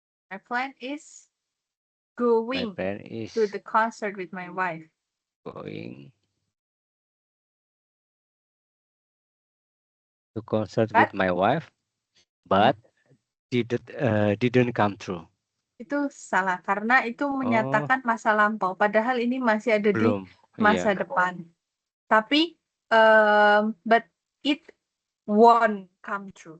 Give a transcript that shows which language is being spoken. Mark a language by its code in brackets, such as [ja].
[en] My plan is going to the concert with my wife. Going to concert But? with my wife, but didn't come true. [id] Itu salah karena itu menyatakan masa lampau. Padahal ini masih ada di Belum. masa Iya. depan. [en] Tapi but it won't come true.